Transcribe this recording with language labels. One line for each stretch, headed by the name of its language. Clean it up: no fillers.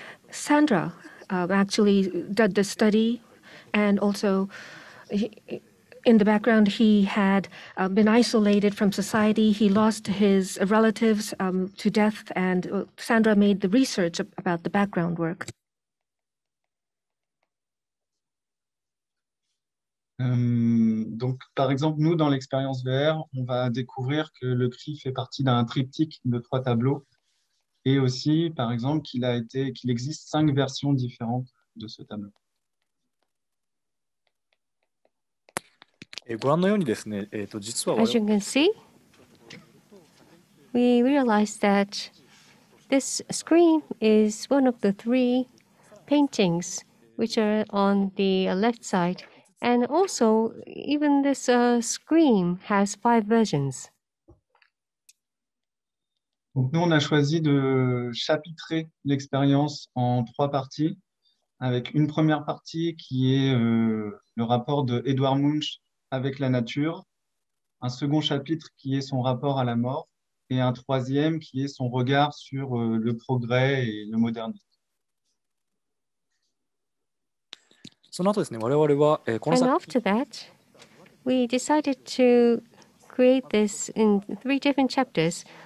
English: Sandra actually did the study, and also in the background he had been isolated from society. He lost his relatives to death, and Sandra made the research about the background work.
French: Donc, par exemple, nous, dans l'expérience VR, on va découvrir que le cri fait partie d'un triptyque de 3 tableaux et aussi, par exemple, qu'il existe 5 versions différentes de ce tableau.
English: As you can see, we realize that this screen is one of the 3 paintings which are on the left side. And also, even this screen has 5 versions.
French: Donc, nous, on a choisi de chapitrer l'expérience en 3 parties, avec une première partie qui est le rapport de Edouard Munch avec la nature, un second chapitre qui est son rapport à la mort, et un troisième qui est son regard sur le progrès et le modernisme.
English: And after that, we decided to create this in 3 different chapters.